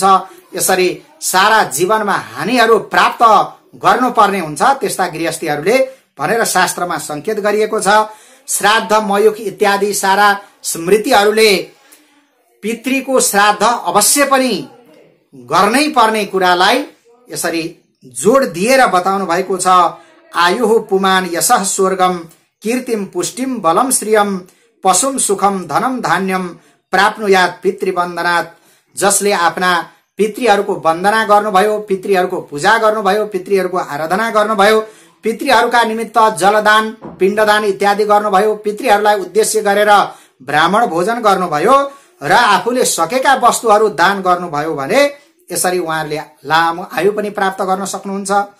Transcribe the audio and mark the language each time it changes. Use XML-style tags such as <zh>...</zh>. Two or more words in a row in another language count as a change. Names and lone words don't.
<ne>यसरी सारा जीवनमा हानिहरू प्राप्त गर्नुपर्ने हुन्छ त्यस्ता गृहस्थीहरूले भनेर शास्त्रमा संकेत गरिएको छ। श्राद्ध मयुख इत्यादि सारा स्मृतिहरूले पितृको श्राद्ध अवश्य पनि गर्नै पर्ने कुरालाई यसरी जोड दिएर बताउनु भएको छ।</ne> <sa>आयुः पुमान यशः स्वर्गम कीर्तिम पुष्टिम बलम श्रियम पशुम सुखम धनम धान्यम प्राप्नुयात पितृवन्दनात्।</sa> <ne>जसले आफ्ना पितृहरूको वन्दना गर्नुभयो, पितृहरूको पूजा गर्नुभयो, पितृहरूको आराधना गर्नुभयो, पितृहरूका निमित्त जलदान पिण्डदान इत्यादि गर्नुभयो, पितृहरूलाई उद्देश्य गरेर ब्राह्मण भोजन गर्नुभयो र आफूले सकेका वस्तुहरू दान गर्नुभयो भने यसरी उहाँहरूले लामो आयु पनि प्राप्त गर्न सक्नुहुन्छ।</ne>